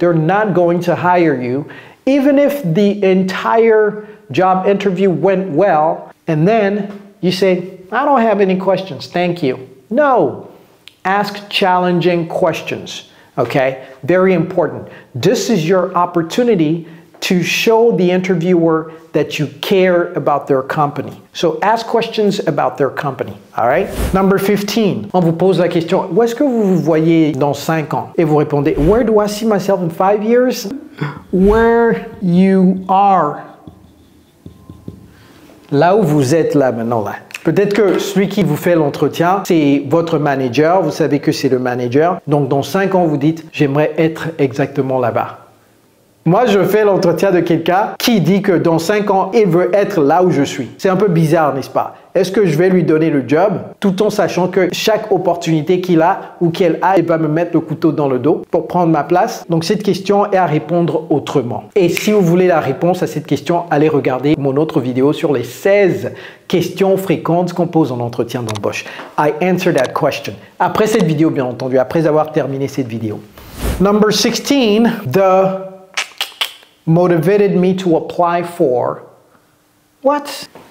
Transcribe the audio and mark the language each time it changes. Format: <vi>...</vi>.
<en>They're not going to hire you, even if the entire job interview went well, and then you say, I don't have any questions, thank you. No. Ask challenging questions, okay? Very important. This is your opportunity to show the interviewer that you care about their company. So ask questions about their company, all right? Number 15,</en> <fr>on vous pose la question, où est-ce que vous vous voyez dans 5 ans? Et vous répondez,</fr> <en>where do I see myself in 5 years? Where you are.</en> <fr>Là où vous êtes là maintenant, là. Peut-être que celui qui vous fait l'entretien, c'est votre manager, vous savez que c'est le manager. Donc dans 5 ans, vous dites, j'aimerais être exactement là-bas. Moi, je fais l'entretien de quelqu'un qui dit que dans 5 ans, il veut être là où je suis. C'est un peu bizarre, n'est-ce pas? Est-ce que je vais lui donner le job tout en sachant que chaque opportunité qu'il a ou qu'elle a, il va me mettre le couteau dans le dos pour prendre ma place? Donc cette question est à répondre autrement. Et si vous voulez la réponse à cette question, allez regarder mon autre vidéo sur les 16 questions fréquentes qu'on pose en entretien d'embauche.</fr> <en>I answer that question.</en> <fr>Après cette vidéo, bien entendu, après avoir terminé cette vidéo.</fr> <en>Number 16, the motivated me to apply for what?</en>